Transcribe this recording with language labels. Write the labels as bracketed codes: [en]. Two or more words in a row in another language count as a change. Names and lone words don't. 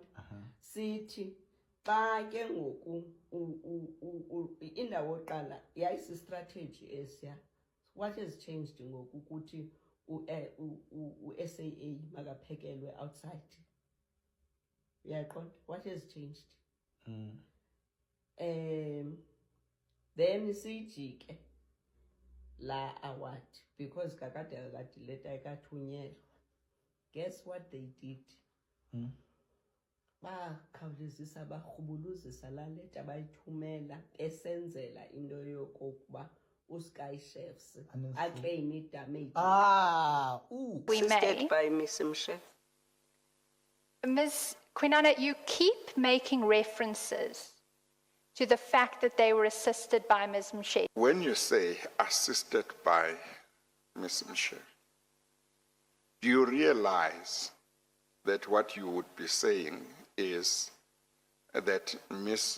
[xh] Sithi xa ke ngoku indawo oqala yayisi-strategy esiya. [en] What has changed [xh] ngoku ukuthi u-SAA makaphekelwe outside? Uyaqonda? [en] What has changed? [xh] Then siyijike la award because kakade leta ayikathunyelwa. [en] Guess what they did? [xh] Bakhawulezisa barhubuluzisa laa leta bayithumela besenzela into yokokuba uSky Chefs aclaim idamage. [en] We may. Assisted by Ms. Mshe. Ms. Kwinana, you keep making references to the fact that they were assisted by Ms. Mshe. When you say assisted by Ms. Mshe, do you realize that what you would be saying is that Ms.